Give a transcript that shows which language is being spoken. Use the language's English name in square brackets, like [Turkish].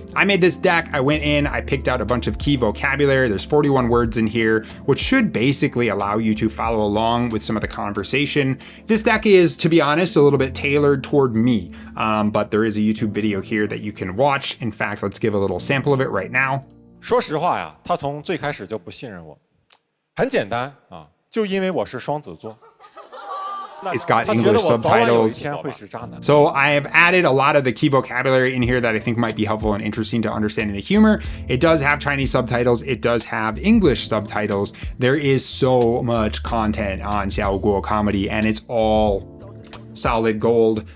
[English] I made this deck, I went in, I picked out a bunch of key vocabulary. There's 41 words in here, which should basically allow you to follow along with some of the conversation. This deck is, to be honest, a little bit tailored toward me, but there is a YouTube video here that you can watch. In fact, let's give a little sample of it right now. [Chinese] 说实话呀，他从最开始就不信任我，很简单啊，就因为我是双子座。 [English] It's got English subtitles. So I have added a lot of the key vocabulary in here that I think might be helpful and interesting to understanding the humor. It does have Chinese subtitles. It does have English subtitles. There is so much content on Zhou QiMo Comedy, and it's all solid gold.